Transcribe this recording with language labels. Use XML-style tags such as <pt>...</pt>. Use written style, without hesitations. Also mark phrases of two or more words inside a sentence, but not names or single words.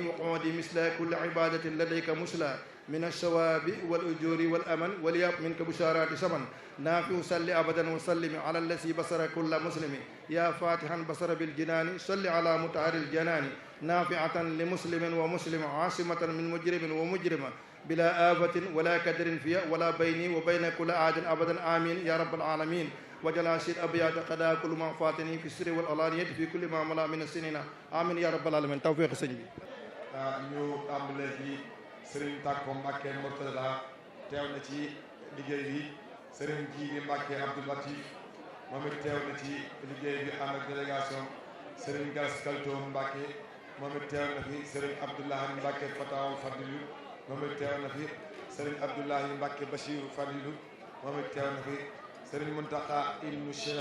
<ar>وقعودي مثل كل عبادة لديك مسلى من الثواب والأجور والأمن ولياب منك بشارات سمن نافع صل أبدا وسلم على الذي بصر كل مسلم يا فاتحا بصر بالجنان صل على مطهر الجنان نافعة لمسلم ومسلم عاصمة من مجرم ومجرم بلا آفة ولا كدر فيها ولا بيني وبين كل عاد أبدا آمين يا رب العالمين وجل سيد أبيات قضاء كل ما فاتني في السر والعلانية في كل ما ملا من السنين آمين يا رب العالمين توفيق سيدي</ar> <wo>Sëriñ Takko Mbacke Mourtada teew na ci liggéey bi Sëriñ Jiili Mbacke Abdou Latif moom it teew na ci liggéey bi ànd ak délégation Sëriñ Galas Kaltoom Mbacke moom it teew na fi Sëriñ Abdoulahi Mbacke Fataawul Fadilu moom it teew na fi Sëriñ Abdoulahi Mbacke Bachiru Fadilu moom it teew na fi Sëriñ Muntaka ibnu Cheikh</wo>